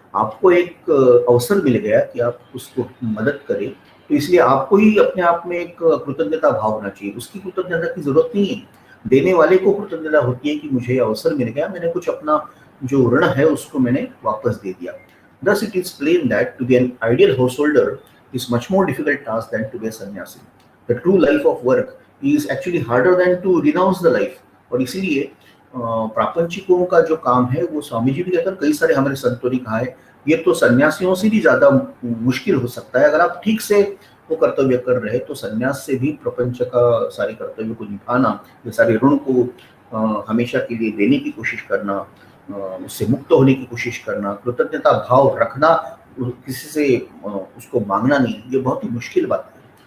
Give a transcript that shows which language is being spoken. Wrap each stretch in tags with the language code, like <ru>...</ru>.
<hi>आपको एक अवसर मिल गया कि आप उसको मदद करें, तो इसलिए आपको ही अपने आप में एक कृतज्ञता भाव होना चाहिए। उसकी कृतज्ञता की जरूरत नहीं है, देने वाले को कृतज्ञता होती है कि मुझे ये अवसर मिल गया, मैंने कुछ अपना जो ऋण है उसको मैंने वापस दे दिया।</hi> <en>Thus it is plain that to be an ideal householder is much more difficult task than to be a sannyasi. The true life of work is actually harder than to renounce the life.</en> <hi>और इसीलिए प्रापंचिकों का जो काम है वो स्वामी जी भी कहते हैं, कई सारे हमारे संतों ने कहा है, ये तो सन्यासियों से भी ज्यादा मुश्किल हो सकता है। अगर आप ठीक से वो कर्तव्य कर रहे हैं तो सन्यास से भी प्रपंच का सारे कर्तव्य को निभाना, ये सारे ऋण को हमेशा के लिए देने की कोशिश करना, उससे मुक्त होने की कोशिश करना, कृतज्ञता भाव रखना, किसी से उसको मांगना नहीं, ये बहुत ही मुश्किल बात है।</hi>